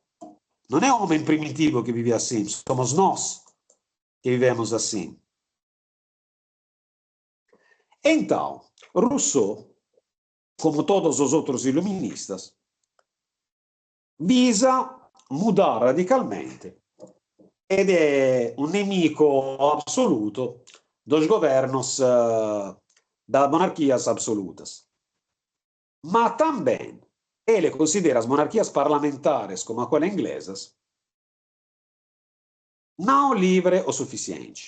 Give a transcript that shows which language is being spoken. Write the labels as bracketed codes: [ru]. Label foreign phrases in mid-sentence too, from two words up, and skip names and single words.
[pt] Não é o homem primitivo que vive assim, somos nós que vivemos assim. Então, Rousseau, como todos os outros iluministas, visa mudar radicalmente [it] ed è un nemico [pt] absoluto dos governos das monarquias absolutas. Mas também ele considera as monarquias parlamentares, como aquela inglesas, não livre o suficiente.